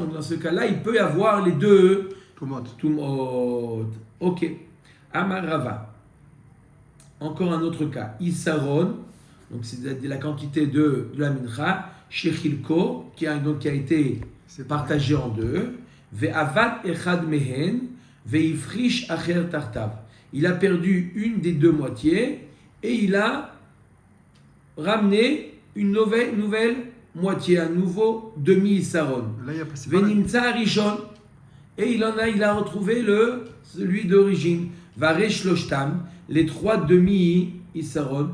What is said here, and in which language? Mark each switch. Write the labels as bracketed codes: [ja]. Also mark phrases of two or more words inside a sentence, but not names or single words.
[fr] Donc, dans ce cas-là, il peut y avoir les deux Tumot. Ok. Amarava. Encore un autre cas. Issaron. Donc, c'est la quantité de la mincha. Shechilko, qui a été partagé en deux. [he] ואבד אחד מהן והפריש אחר תחתיו. [fr] Il a perdu une des deux moitiés et il a ramené une nouvelle moitié, un nouveau demi-Issaron. [he] ונמצא ראשון. [fr] Et il a retrouvé celui d'origine. [he] והרי שלשתן, [fr] les trois demi-Issaron.